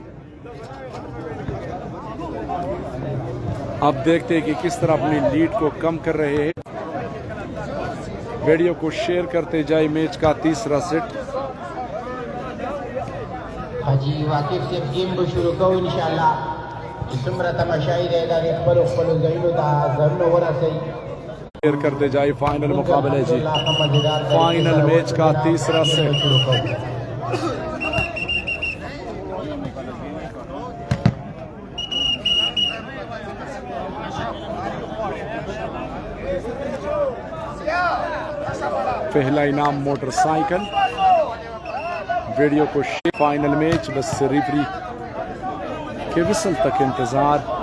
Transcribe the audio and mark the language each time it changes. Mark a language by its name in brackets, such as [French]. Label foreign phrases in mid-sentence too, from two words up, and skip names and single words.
[Urdu] اب دیکھتے ہیں کہ کس طرح اپنی لیڈ کو کم کر رہے ہیں ویڈیو کو شیئر کرتے جائے میچ کا تیسرا سیٹ حاجی واقف سے گیم کو شروع کرو انشاءاللہ [Pashto] څومره تماشائی [Urdu] رہے گا [Pashto] خپلو خپلو ځایونو ته ځانونه ورسئ [Urdu] شیئر کرتے جائے فائنل مقابلہ جی فائنل میچ کا تیسرا سیٹ پہلا انعام موٹر سائیکل ویڈیو کو شیئر فائنل میچ بس ریفری کے وصل تک انتظار